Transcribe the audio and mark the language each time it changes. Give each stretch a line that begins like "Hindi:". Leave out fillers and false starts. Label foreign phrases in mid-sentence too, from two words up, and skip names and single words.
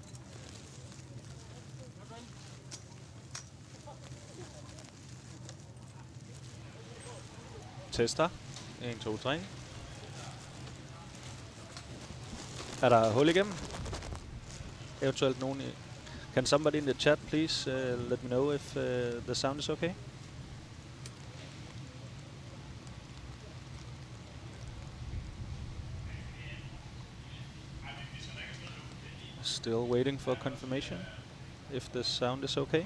Danish: Tester. 1, 2, 3. Er der hul igennem? Eventuelt nogen i...
English: Can somebody in the chat please let me know if the sound is okay? Still waiting for confirmation if the sound is okay.